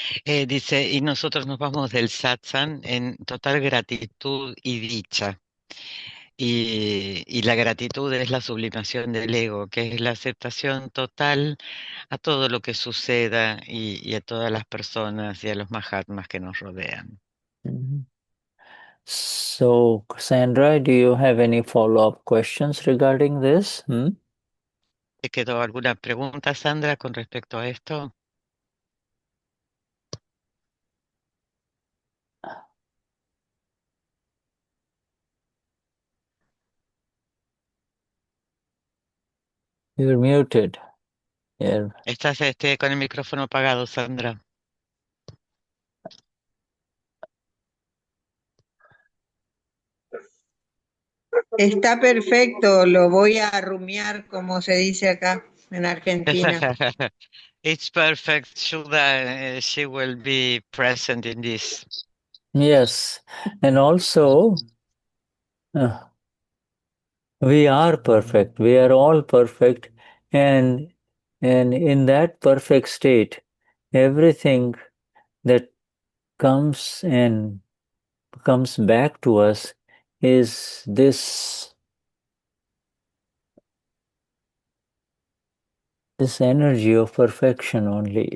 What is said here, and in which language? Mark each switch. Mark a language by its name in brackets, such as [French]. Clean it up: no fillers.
[Spanish] Dice, y nosotros nos vamos del satsang en total gratitud y dicha. Y la gratitud es la sublimación del ego, que es la aceptación total a todo lo que suceda y a todas las personas y a los mahatmas que nos rodean. [English] So, Cassandra, do you have any follow-up questions regarding this? [Spanish] ¿Te quedó alguna pregunta, Sandra, con respecto a esto? [English] You're muted. Yeah. [Spanish] Estás con el micrófono apagado, Sandra. Está perfecto, lo voy a rumiar, como se dice acá en Argentina. [English] It's perfect. Shuddha, she will be present in this. Yes, and also we are perfect. We are all perfect, and in that perfect state, everything that comes and comes back to us is this energy of perfection only.